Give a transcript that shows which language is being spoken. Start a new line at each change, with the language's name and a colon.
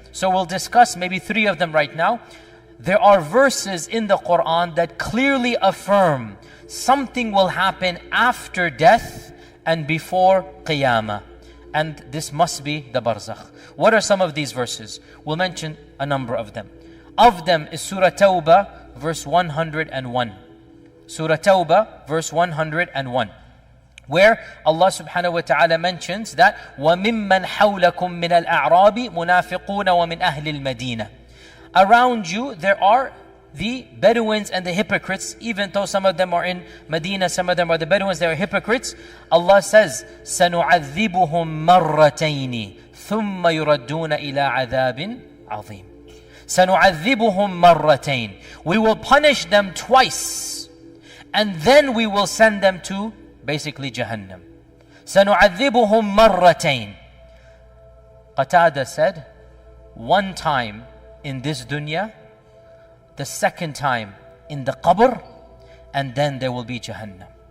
English: So we'll discuss maybe 3 of them right now. There are verses in the Quran that clearly affirm something will happen after death and before Qiyamah. And this must be the Barzakh. What are some of these verses? We'll mention a number of them. Of them is Surah Tawbah, verse 101. Surah Tawbah, verse 101. Where Allah subhanahu wa ta'ala mentions that
Arabic: وَمِمَّنْ حَوْلَكُمْ مِنَ الْأَعْرَابِ مُنَافِقُونَ وَمِنْ أَهْلِ الْمَدِينَةِ.
English: Around you there are the Bedouins and the hypocrites, even though some of them are in Medina, some of them are the Bedouins, they are hypocrites. Allah says,
Arabic: سَنُعَذِّبُهُمْ مَرَّتَيْنِ ثُمَّ يُرَدُّونَ إِلَىٰ عَذَابٍ عَظِيمٍ. سَنُعَذِّبُهُمْ مَرَّتَيْنِ.
English: We will punish them twice, and then we will send them to basically Jahannam.
Arabic: سَنُعَذِّبُهُمْ مَرَّتَيْنِ.
English: Qatada said, one time in this dunya, the second time in the qabr, and then there will be Jahannam.